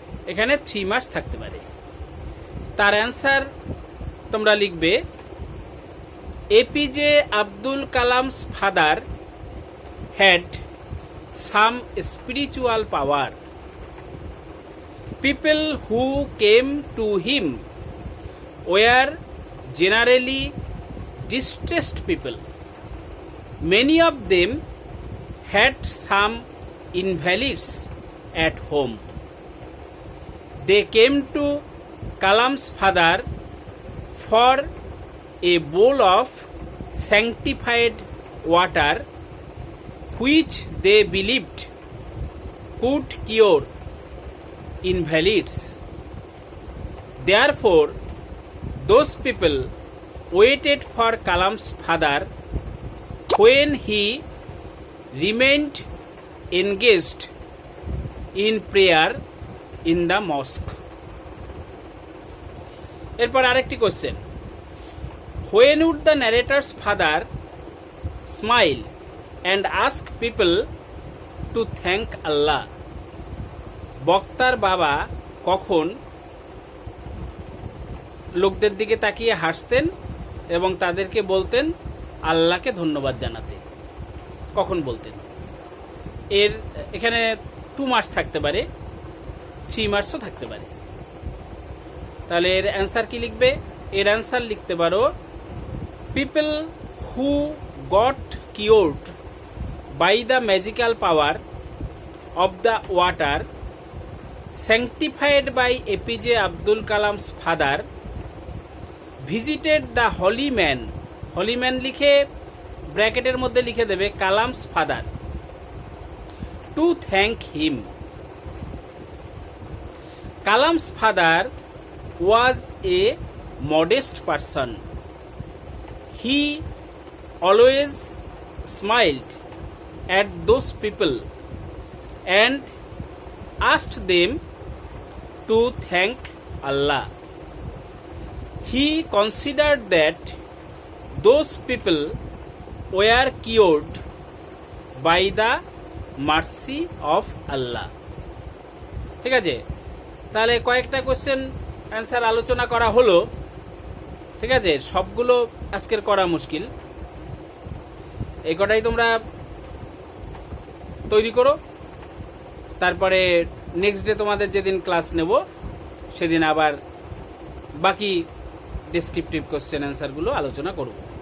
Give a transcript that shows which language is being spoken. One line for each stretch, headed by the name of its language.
Bangla: এখানে 3 মাস থাকতে পারে। তার অ্যান্সার তোমরা লিখবে,
English: APJ Abdul Kalam's father had some spiritual power. People who came to him were generally distressed people. Many of them had some invalids at home. They came to Kalam's father for a bowl of sanctified water which they believed could cure invalids. Therefore, those people waited for Kalam's father when he remained engaged in prayer in the mosque.
Bangla: এরপর আরেকটি question,
English: when would the narrator's father smile and ask people to thank Allah?
Bangla: বক্তার বাবা কখন লোকদের দিকে তাকিয়ে হাসতেন এবং তাদেরকে বলতেন আল্লাহকে ধন্যবাদ জানাতে? কখন বলতেন? এর এখানে 2 মাস থাকতে পারে, 3 মাসও থাকতে পারে। তাহলে এর অ্যান্সার কি লিখবে? এর অ্যান্সার লিখতে পারো,
English: People who got cured by the magical power of the water sanctified by APJ Abdul Kalam's father visited the holy man. holy man
Bangla: লিখে ব্র্যাকেটের মধ্যে লিখে দেবে
English: Kalam's father to thank him. Kalam's father was a modest person. He always smiled at those people and asked them to thank Allah. He considered that those people were cured by the mercy of Allah.
Bangla: ঠিক আছে, তাহলে কয়েকটা question answer আলোচনা করা হলো। ঠিক আছে, সবগুলো আজকের করা মুশকিল, এই কটাই তোমরা তৈরি করো। তারপরে নেক্সট ডে তোমাদের যেদিন ক্লাস নেব সেদিন আবার বাকি ডেসক্রিপটিভ কোশ্চেন অ্যান্সারগুলো আলোচনা করব।